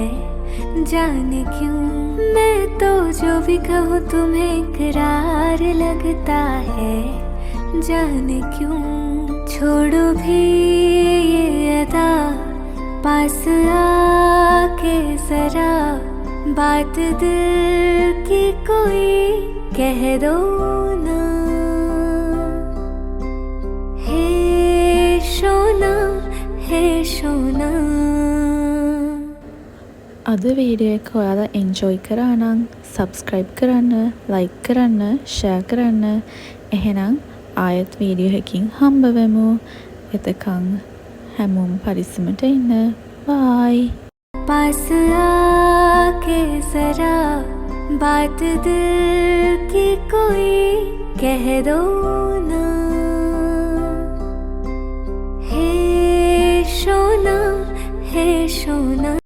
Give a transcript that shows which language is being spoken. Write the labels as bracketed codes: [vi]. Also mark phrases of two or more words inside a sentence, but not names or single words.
[hi] जाने क्यों मैं तो जो भी कहूँ तुम्हें इकरार लगता है, जाने क्यों छोड़ो भी ये अदा, पास आके जरा बात दिल की कोई कह दो ना। [si] අද වීඩියෝ එක ඔයාලා එන්ජොයි කරා නම් සබ්ස්ක්‍රයිබ් කරන්න, ලයික් කරන්න, ෂෙයා කරන්න. එහෙනම් ආයෙත් වීඩියෝ එකකින් හම්බ වෙමු. එතකන් හැමෝම පරිස්සමට ඉන්න. බයි. [hi] पास आके जरा बात दिल की कोई कह दो ना। हे सोना, हे सोना।